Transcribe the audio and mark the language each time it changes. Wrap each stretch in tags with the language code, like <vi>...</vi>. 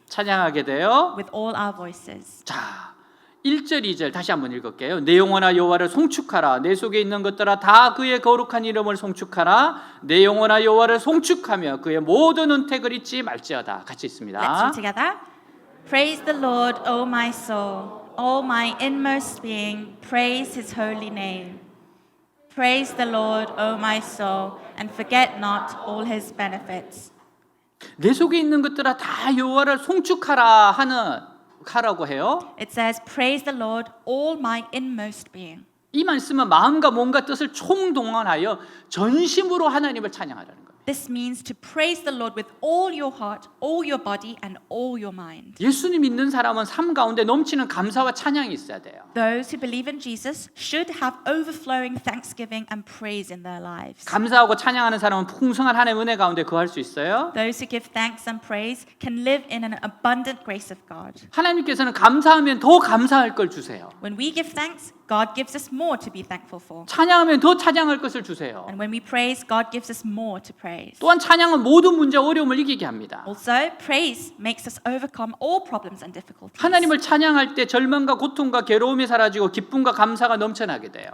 <ko>찬양하게 돼요.</ko> <en>with all our voices.</en> <ko>자, 1절, 2절 다시 한번 읽을게요. 내 영혼아 여호와를 송축하라. 내 속에 있는 것들아 다 그의 거룩한 이름을 송축하라. 내 영혼아 여호와를 송축하며 그의 모든 은택을 잊지 말지어다. 같이</ko> <en>Let's</en> <ko>있습니다.</ko> <en>read together. Praise the Lord, O my soul. All my inmost being, praise His holy name. Praise the Lord, O my soul, and forget not all His benefits.</en> <ko>내 속에 있는 것들아 다 여호와를 송축하라 하는 하라고 해요.</ko> <en>It says, "Praise the Lord, all my inmost being."</en> <ko>이 말씀은 마음과 몸과 뜻을 총동원하여 전심으로 하나님을 찬양하라는 거예요.</ko> <en>This means to praise the Lord with all your heart, all your body, and all your mind.</en> <ko>예수님 믿는 사람은 삶 가운데 넘치는 감사와 찬양이 있어야 돼요.</ko> <en>Those who believe in Jesus should have overflowing thanksgiving and praise in their lives.</en> <ko>감사하고 찬양하는 사람은 풍성한 하나님의 은혜 가운데 거할 수 있어요.</ko> <en>Those who give thanks and praise can live in an abundant grace of God.</en> <ko>하나님께서는 감사하면 더 감사할 걸 주세요.</ko> <en>When we give thanks, God gives us more to be thankful for.</en> <ko>찬양하면 더 찬양할 것을 주세요.</ko> <en>And when we praise, God gives us more to praise.</en> <ko>또한 찬양은 모든 문제와 어려움을 이기게 합니다.</ko> <en>Also, praise makes us overcome all problems and difficulties.</en> <ko>하나님을 찬양할 때 절망과 고통과 괴로움이 사라지고 기쁨과 감사가 넘쳐나게 돼요.</ko>